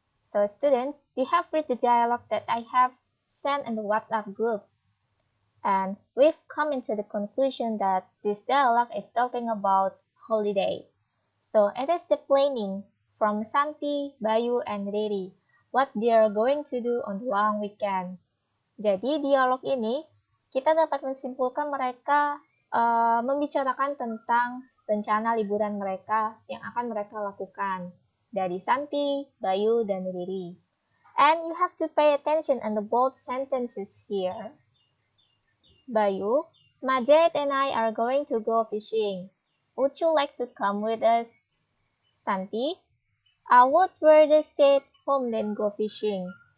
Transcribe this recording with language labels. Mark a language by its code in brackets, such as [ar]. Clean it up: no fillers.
[en] So students, you have read the dialogue that I have sent in the WhatsApp group. And we've come into the conclusion that this dialogue is talking about holiday. So it is the planning from Santi, Bayu, and Riri, what they are going to do on the long weekend. [id] Jadi dialog ini kita dapat menyimpulkan mereka membicarakan tentang rencana liburan mereka yang akan mereka lakukan dari Santi, Bayu, dan Riri. [en] And you have to pay attention on the bold sentences here. Bayu, my dad and I are going to go fishing. Would you like to come with us? Santi, I would rather stay at home than go fishing.